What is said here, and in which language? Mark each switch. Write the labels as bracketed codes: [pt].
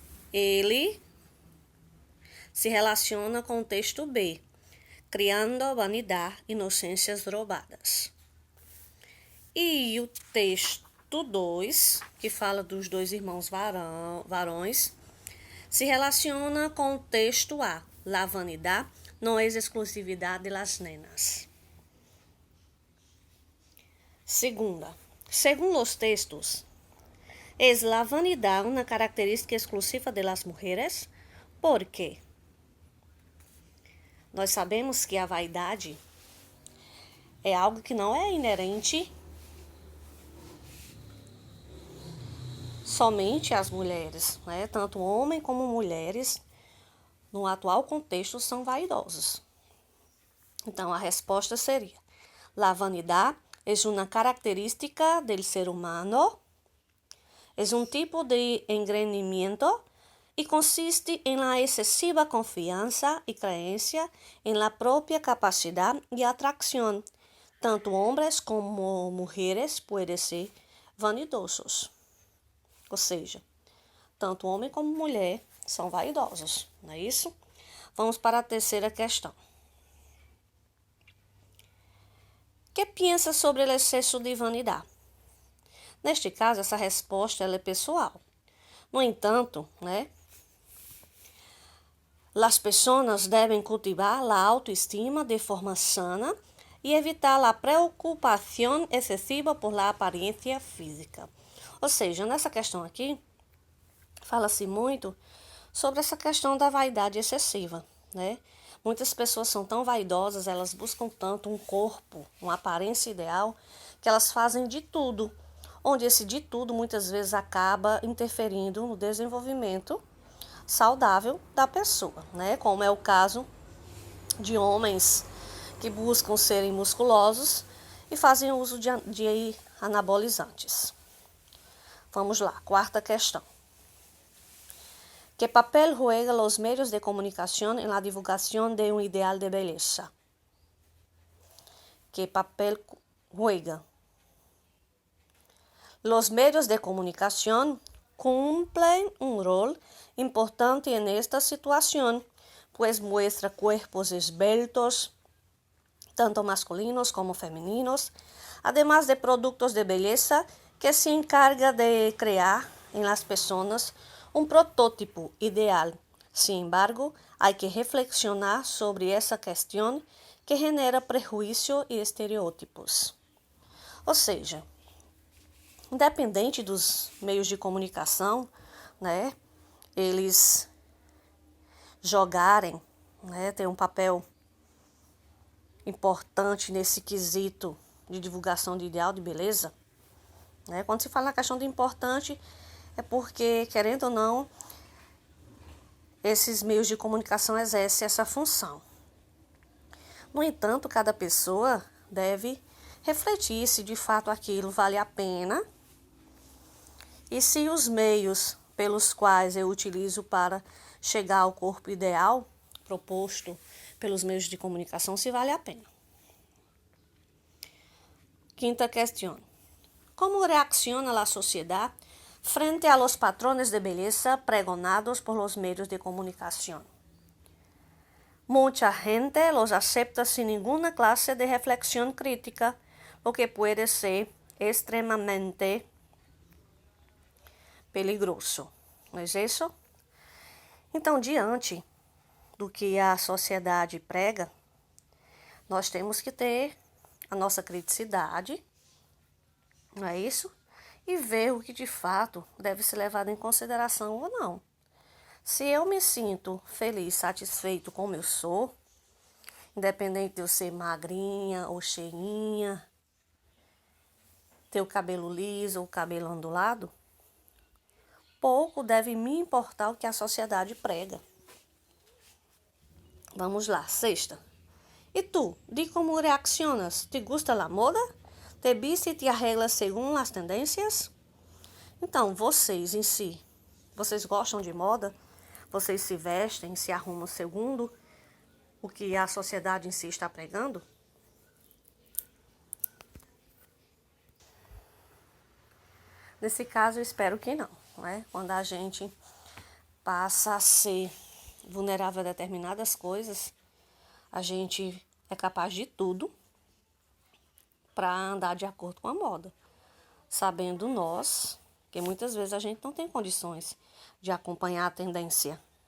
[pt] Ele se relaciona com o texto B, criando vanidade, inocências roubadas. E o texto 2, que fala dos dois irmãos varões, se relaciona com o texto A, la vanidade não é exclusividade [es] de las nenas. Segunda, según los textos, ¿es la vanidad una característica exclusiva de las mujeres? ¿Por qué? [pt] Nós sabemos que a vaidade é algo que não é inerente somente às mulheres, né? Tanto homens como mulheres, no atual contexto, são vaidosos. Então, a resposta seria: [es] la vanidad es una característica del ser humano, es un tipo de engreimiento y consiste en la excesiva confianza y creencia en la propia capacidad y atracción. Tanto hombres como mujeres pueden ser vanidosos. [pt] Ou seja, tanto homem como mulher são vaidosos, não é isso? Vamos para a terceira questão. Que pensa sobre o excesso de vanidade? Neste caso, essa resposta ela é pessoal. No entanto, né? [es] Las personas deben cultivar la autoestima de forma sana y evitar la preocupación excesiva por la aparência física. [pt] Ou seja, nessa questão aqui, fala-se muito sobre essa questão da vaidade excessiva, né? Muitas pessoas são tão vaidosas, elas buscam tanto um corpo, uma aparência ideal, que elas fazem de tudo, onde esse de tudo muitas vezes acaba interferindo no desenvolvimento saudável da pessoa, né? Como é o caso de homens que buscam serem musculosos e fazem uso de anabolizantes. Vamos lá, quarta questão. [es] Que papel juega los medios de comunicación en la divulgación de un ideal de belleza? Que papel juega? Los medios de comunicación cumplen un rol importante en esta situación, pues muestra cuerpos esbeltos, tanto masculinos como femeninos, además de productos de belleza que se encarga de crear en las personas un prototipo ideal. Sin embargo, hay que reflexionar sobre [pt] essa questão [es] que genera [pt] prejuízo e estereótipos. Ou seja, independente dos meios de comunicação, né, eles jogarem, né, ter um papel importante nesse quesito de divulgação de ideal de beleza, né? Quando se fala na questão de importante, é porque, querendo ou não, esses meios de comunicação exercem essa função. No entanto, cada pessoa deve refletir se de fato aquilo vale a pena e se os meios pelos quais eu utilizo para chegar ao corpo ideal proposto pelos meios de comunicação, se vale a pena. Quinta questão. [es] ¿Cómo reacciona la sociedad frente a los patrones de belleza pregonados por los medios de comunicación? Mucha gente los acepta sin ninguna clase de reflexión crítica, lo que puede ser extremamente peligroso. [pt] Não é isso? Então, diante do que a sociedade prega, nós temos que ter a nossa criticidade, não é isso? E ver o que de fato deve ser levado em consideração ou não. Se eu me sinto feliz, satisfeito como eu sou, independente de eu ser magrinha ou cheinha, ter o cabelo liso ou o cabelo ondulado, pouco deve me importar o que a sociedade prega. Vamos lá, sexta. [es] E tu, di como reaccionas? ¿Te gusta la moda? ¿Te viste e te arreglas según [pt] as tendências? Então, vocês em si, vocês gostam de moda? Vocês se vestem, se arrumam segundo o que a sociedade em si está pregando? Nesse caso, eu espero que não, né? Quando a gente passa a ser vulnerável a determinadas coisas, a gente é capaz de tudo para andar de acordo com a moda, sabendo nós que muitas vezes a gente não tem condições de acompanhar a tendência.